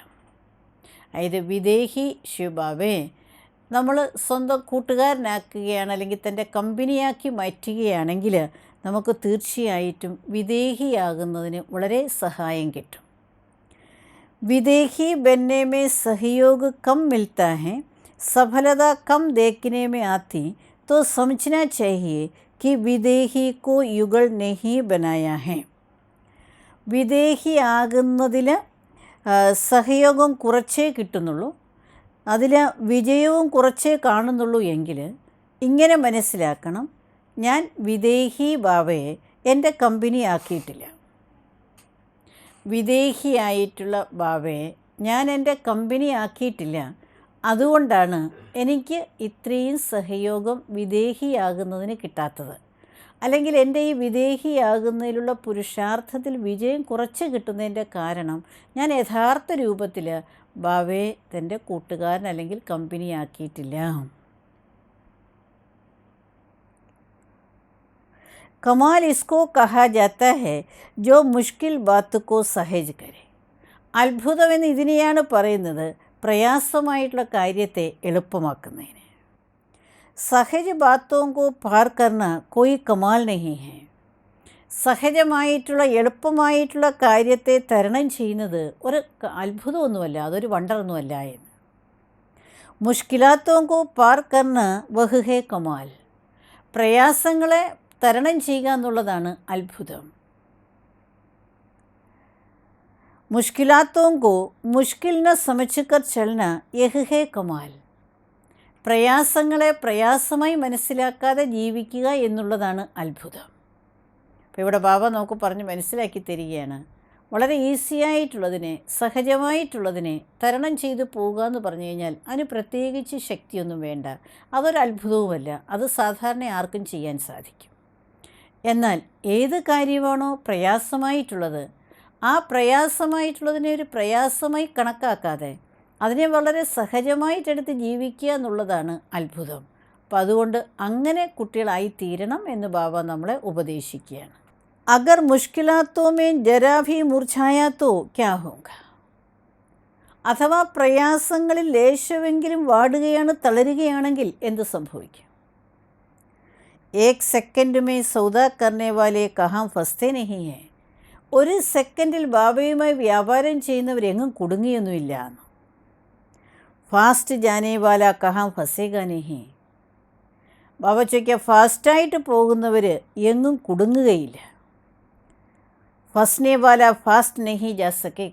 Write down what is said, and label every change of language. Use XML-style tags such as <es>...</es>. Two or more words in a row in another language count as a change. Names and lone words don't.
<ml>അതായത് വിദേഹി ശിവബാബയെ നമ്മൾ സ്വന്തം കൂട്ടുകാരനാക്കുകയാണ്, അല്ലെങ്കിൽ തൻ്റെ കമ്പനിയാക്കി മാറ്റുകയാണെങ്കിൽ നമുക്ക് തീർച്ചയായിട്ടും വിദേഹിയാകുന്നതിന് വളരെ സഹായം കിട്ടും.</ml> <hi>विदेही बनने में സഹयोग कम मिलता है, सफलता कम देखने में आती तो समझना चाहिए कि विदेही को युगल नहीं बनाया है.</hi> <ml>വിദേഹിയാകുന്നതിൽ സഹയോഗം കുറച്ചേ കിട്ടുന്നുള്ളൂ, അതിൽ വിജയവും കുറച്ചേ കാണുന്നുള്ളൂ എങ്കിൽ ഇങ്ങനെ മനസ്സിലാക്കണം, ഞാൻ വിദേഹി ബാബയെ എൻ്റെ കമ്പനി ആക്കിയിട്ടില്ല. വിദേഹിയായിട്ടുള്ള ബാബയെ ഞാൻ എൻ്റെ കമ്പനി ആക്കിയിട്ടില്ല. അതുകൊണ്ടാണ് എനിക്ക് ഇത്രയും സഹയോഗം വിദേഹിയാകുന്നതിന് കിട്ടാത്തത്. അല്ലെങ്കിൽ എൻ്റെ ഈ വിദേഹിയാകുന്നതിലുള്ള പുരുഷാർത്ഥത്തിൽ വിജയം കുറച്ച് കിട്ടുന്നതിൻ്റെ കാരണം ഞാൻ യഥാർത്ഥ രൂപത്തിൽ ബാബയെ തൻ്റെ കൂട്ടുകാരൻ അല്ലെങ്കിൽ കമ്പനിയാക്കിയിട്ടില്ല.</ml> <hi>कमाल इसको कहा जाता है जो मुश्किल बात को सहज करे.</hi> <ml>അത്ഭുതമെന്ന് ഇതിനെയാണ് പറയുന്നത്, പ്രയാസമായിട്ടുള്ള കാര്യത്തെ എളുപ്പമാക്കുന്നതിന്.</ml> <hi>सहज बातों को पार करना कोई कमाल नहीं है.</hi> <ml>സഹജമായിട്ടുള്ള എളുപ്പമായിട്ടുള്ള കാര്യത്തെ തരണം ചെയ്യുന്നത് ഒരു അത്ഭുതമൊന്നുമല്ല, അതൊരു വണ്ടറൊന്നുമല്ല എന്ന്.</ml> <hi>മുഷ്കിലാത്തോं को पार करना वह है कमाल.</hi> <ml>പ്രയാസങ്ങളെ തരണം ചെയ്യുക എന്നുള്ളതാണ് അത്ഭുതം.</ml> <hi>മുഷ്കിലാത്തോं को मुश्किल न समझकर चलना यह है कमाल.</hi> <ml>പ്രയാസങ്ങളെ പ്രയാസമായി മനസ്സിലാക്കാതെ ജീവിക്കുക എന്നുള്ളതാണ് അത്ഭുതം. അപ്പോൾ ഇവിടെ ബാബ നമുക്ക് പറഞ്ഞ് മനസ്സിലാക്കി തരികയാണ്, വളരെ ഈസിയായിട്ടുള്ളതിനെ, സഹജമായിട്ടുള്ളതിനെ തരണം ചെയ്തു പോവുക എന്ന് പറഞ്ഞു കഴിഞ്ഞാൽ അതിന് പ്രത്യേകിച്ച് ശക്തിയൊന്നും വേണ്ട, അതൊരു അത്ഭുതവുമല്ല, അത് സാധാരണ ആർക്കും ചെയ്യാൻ സാധിക്കും. എന്നാൽ ഏത് കാര്യമാണോ പ്രയാസമായിട്ടുള്ളത്, ആ പ്രയാസമായിട്ടുള്ളതിനെ ഒരു പ്രയാസമായി കണക്കാക്കാതെ അതിനെ വളരെ സഹജമായിട്ടെടുത്ത് ജീവിക്കുക എന്നുള്ളതാണ് അത്ഭുതം. അപ്പം അതുകൊണ്ട് അങ്ങനെ കുട്ടികളായി തീരണം എന്ന് ബാബ നമ്മളെ ഉപദേശിക്കുകയാണ്.</ml> <hi>अगर मुश्किलातों में जरा भी मुरझाया तो क्या होगा?</hi> <ml>അഥവാ പ്രയാസങ്ങളിൽ ലേശമെങ്കിലും വാടുകയാണ്, തളരുകയാണെങ്കിൽ എന്ത് സംഭവിക്കും?</ml> <hi>एक सेकंड में सौदा करने वाले कहाँ फंसते नहीं हैं.</hi> <ml>ഒരു സെക്കൻഡിൽ ബാബയുമായി വ്യാപാരം ചെയ്യുന്നവരെങ്ങും കുടുങ്ങിയൊന്നുമില്ല.</ml> <hi>फास्ट जाने वाला कहाँ फँसेगा नहीं.</hi> <ml>ബാബ ചോദിക്കുക, ഫാസ്റ്റായിട്ട് പോകുന്നവർ എങ്ങും കുടുങ്ങുകയില്ല.</ml> <hi>फँसने वाला फास्ट नहीं जा सकेगा.</hi>